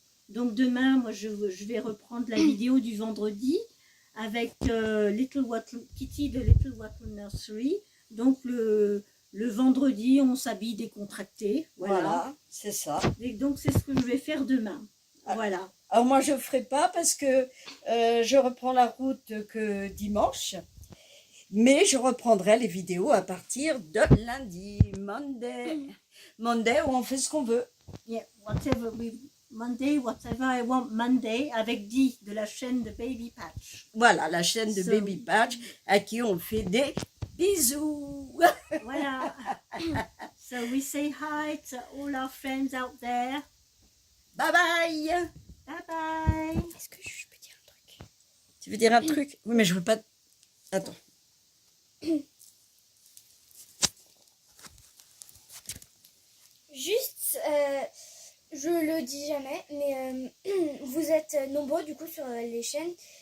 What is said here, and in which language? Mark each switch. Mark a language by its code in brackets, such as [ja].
[fr] Donc demain, moi, je vais reprendre la vidéo du vendredi avec Kitty de Little Wattle Nursery. Donc le le vendredi, on s'habille décontracté. Voilà, c'est ça. Et donc, c'est ce que je vais faire demain. Ah. Voilà. Alors moi, je ne ferai pas parce que je reprends la route que dimanche. Mais je reprendrai les vidéos à partir de lundi, Monday. Monday, où on fait ce qu'on veut. [en] Yeah, Monday, whatever I want Monday, [fr] avec Dee de la chaîne de Baby Patch. Voilà, la chaîne de [en] So- [fr] Baby Patch à qui on fait des bisous. Voilà. [en] So we say hi to all our friends out there. Bye bye. Bye bye. [fr] Est-ce que je peux dire un truc? Tu veux dire un truc? Oui, mais je veux pas... Attends. Juste, je le dis jamais, mais vous êtes nombreux du coup sur les chaînes.